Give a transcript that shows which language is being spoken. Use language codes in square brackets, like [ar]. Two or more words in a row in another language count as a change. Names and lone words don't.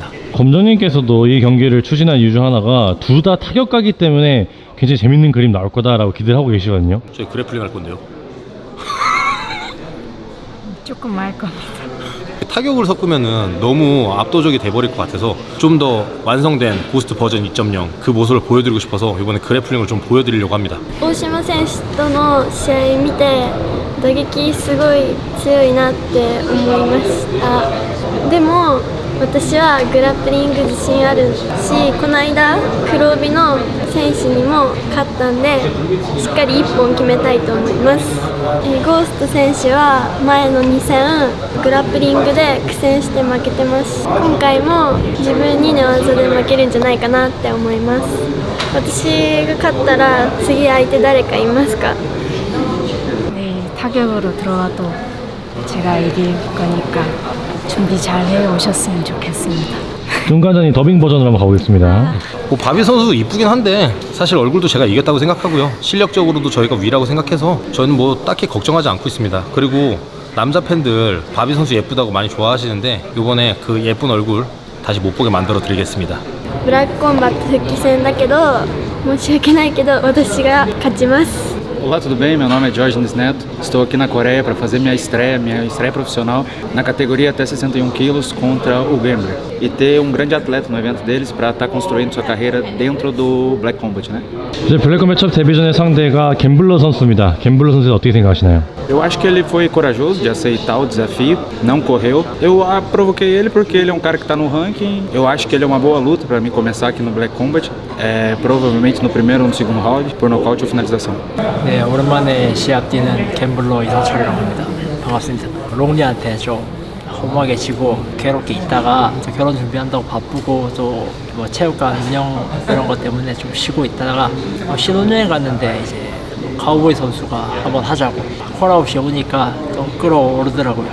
[ko] 검정님께서도 이 경기를 추진한 이유 중 하나가 둘 다 타격가기 때문에 굉장히 재밌는 그림 나올 거다라고 기대를 하고 계시거든요. 저희 그래플링 할 건데요. 조금 알 겁니다. 타격을 섞으면은 너무 압도적이 돼버릴 것 같아서 좀 더 완성된 고스트 버전 2.0 그 모습을 보여드리고 싶어서 이번에 그래플링을 좀 보여드리려고 합니다. [ja] 大島選手との試合見て打撃すごい強いなって思いました。でも私はグラップリング自信あるし、この間黒帯の選手にも勝ったんでしっかり1本決めたいと思います。ゴースト選手は前の2戦グラップリングで苦戦して負けてます。今回も自分に寝技で負けるんじゃないかなって思います。私が勝ったら次相手誰かいますか？ [ko] 네, 타격으로 들어와도 제가 이길 거니까 준비 잘 해오셨으면 좋겠습니다. 중간전이 더빙 버전으로 한번 가보겠습니다. 뭐 바비 선수도 이쁘긴 한데 사실 얼굴도 제가 이겼다고 생각하고요. 실력적으로도 저희가 위라고 생각해서 저는 뭐 딱히 걱정하지 않고 있습니다. 그리고 남자 팬들 바비 선수 예쁘다고 많이 좋아하시는데 이번에 그 예쁜 얼굴 다시 못 보게 만들어 드리겠습니다. [ja] ブラックコンバット復帰戦だけど申し訳ないけど私が勝ちます。 [pt] Olá, tudo bem? Meu nome é Diógenes Neto. Estou aqui na Coreia para fazer minha estreia profissional na categoria até 61 quilos contra o Gambler. E ter um grande atleta no evento deles para estar construindo sua carreira dentro do Black Combat, né? [ko] 이제 블랙컴뱃 첫 데뷔전의 상대가 갬블러 선수입니다. 갬블러 선수 어떻게 생각하시나요? [pt] Eu acho que ele foi corajoso de aceitar o desafio, não correu. Eu provoquei ele porque ele é um cara que está no ranking. Eu acho que ele é uma boa luta para mim começar aqui no Black Combat. Provavelmente no primeiro ou no segundo round, por nocaute ou finalização. [ko] 네, 오랜만에 시합 뛰는 갬블러 이상철이라고 합니다. 반갑습니다. 롱리한테 좀 허무하게 지고 괴롭게 있다가 또 결혼 준비한다고 바쁘고 또 뭐 체육관 운영 이런 것 때문에 좀 쉬고 있다가 신혼여행 갔는데 이제 카우보이 선수가 한번 하자고 콜아웃이 오니까 좀 끌어오르더라고요.